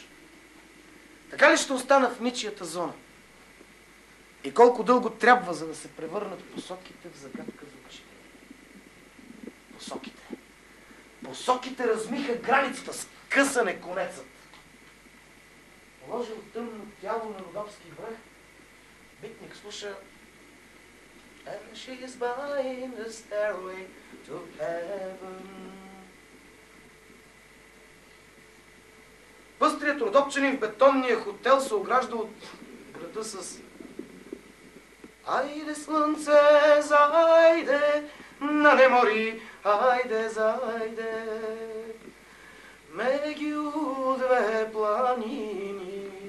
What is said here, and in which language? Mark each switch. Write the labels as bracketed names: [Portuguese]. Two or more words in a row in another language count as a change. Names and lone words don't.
[Bulgarian] Така ли ще остана в ничията зона? И колко дълго трябва, за да се превърнат посоките в загадка за очите? Посоките. Посоките размиха границата, скъсан конецът. Положил тъмно тяло на родопски връх, битник слуша [English] And she is buying the stairway to heaven. [Bulgarian] Пъстрият родопчанин в бетонния хотел се огражда от града с Айде слънце, зайде, на не мори, айде, зайде, мегю две планини.